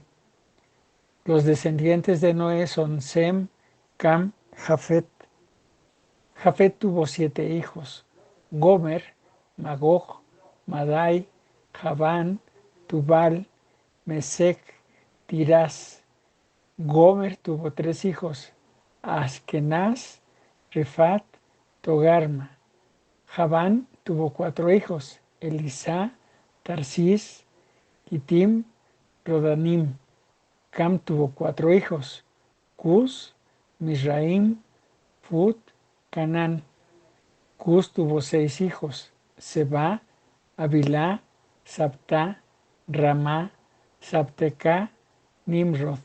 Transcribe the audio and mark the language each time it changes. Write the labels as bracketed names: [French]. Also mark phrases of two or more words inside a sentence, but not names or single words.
[Spanish] Los descendientes de Noé son Sem, Cam, Jafet. Jafet tuvo 7 hijos: Gomer, Magog, Madai, Javán, Tubal, Mesec, Tirás. Gomer tuvo 3 hijos: Askenaz, Rifat, Togarma. Javán tuvo 4 hijos: Elisá, Tarsis, Kitim, Rodanim. Cam tuvo 4 hijos: Cus, Misraim, Fut, Canán. Cus tuvo 6 hijos: Seba, Avilá, Sabtá, Ramá, Sabtecá, Nimrod.